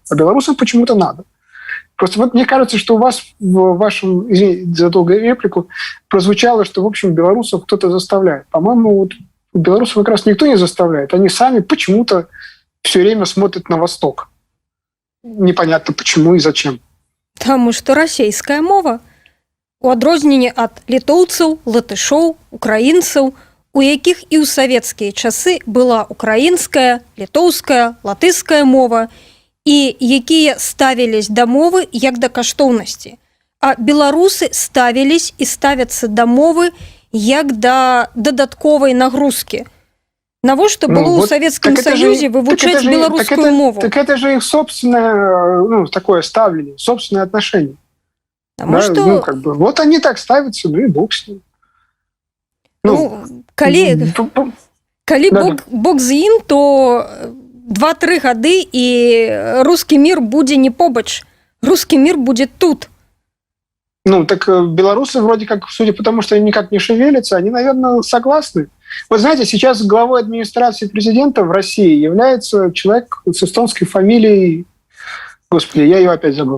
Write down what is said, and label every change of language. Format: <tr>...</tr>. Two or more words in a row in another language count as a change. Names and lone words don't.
<ru>А белорусам почему-то надо. Просто вот мне кажется, что у вас в вашем, извините за долгую реплику, прозвучало, что, в общем, белорусов кто-то заставляет. По-моему, вот белорусов как раз никто не заставляет. Они сами почему-то все время смотрят на восток. Непонятно почему и зачем.</ru> <be>Таму што расійская мова, у адрозненне ад літоўцаў, латышоў, украінцаў, у якіх і ў савецкія часы была украінская, літоўская, латышская мова, і якія ставілись да мовы як да каштоўнасці. А беларусы ставілись і ставяцца да мовы як да дадатковай нагрузкі. Навошта было ў Савецкім Саюзе вывучаць беларускую мову?</be> <ru>Так это же их собственное, такое ставление, собственное отношение. Потому что... вот они так ставятся, и бог с ним.</ru> <be>Калі бог з ім, то 2-3 гады і</be> <ru>русский мир</ru> <be>будзе не побач.</be> <ru>Русский мир будет тут. Так белорусы вроде как, судя по тому, что они никак не шевелятся, они, наверное, согласны. Вы знаете, сейчас главой администрации президента в России является человек с эстонской фамилией... Господи, я ее опять забыл.</ru>